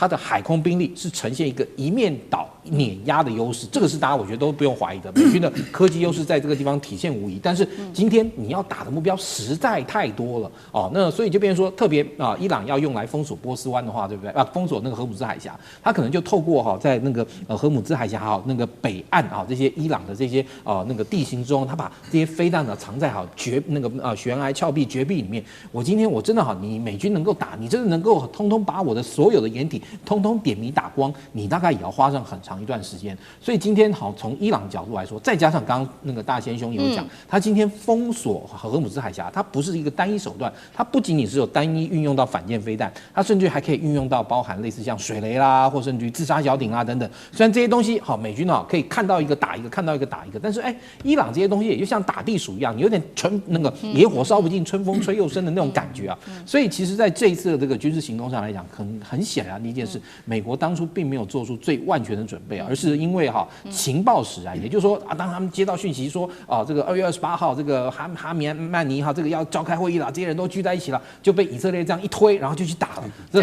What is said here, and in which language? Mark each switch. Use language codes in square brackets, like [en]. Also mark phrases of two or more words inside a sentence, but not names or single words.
[zh] 的海空兵力是呈現一個一面倒碾壓的優勢，這個是大家我覺得都不用懷疑的，美軍的科技優勢在這個地方體現無疑。但是今天你要打的目標實在太多了那所以就變成說，特別伊朗要用來封鎖波斯灣的話，對不对封鎖那個荷姆茲海峽，它可能就透過在那個荷姆茲海峽那個北岸這些伊朗的這些那個地形中，它把這些飛彈藏在那個懸崖峭壁絕壁裡面。我今天我真的你美軍能夠打，你真的能夠通通把我的所有的掩体通通點迷打光，你大概也要花上很長一段時間。所以今天從伊朗角度來說，再加上剛剛那個大仙兄有講，他今天封鎖荷姆茲海峽，它不是一個單一手段，它不僅僅是有單一運用到反艦飛彈，它甚至還可以運用到包含類似像水雷啦，或甚至於自殺小艇等等。雖然這些東西美軍可以看到一個打一個，看到一個打一個，但是伊朗這些東西也就像打地鼠一樣，你有點那個野火燒不盡，春風吹又生的那種感覺所以其實在這一次的這個軍事行動上來講，很顯然的一件事，美國當初並沒有做出最萬全的準準備，而是因為情報使然，也就是說當他們接到訊息說這個2月28號這個哈米曼尼這個要召開會議了，這些人都聚在一起了，就被以色列這樣一推，然後就去打了。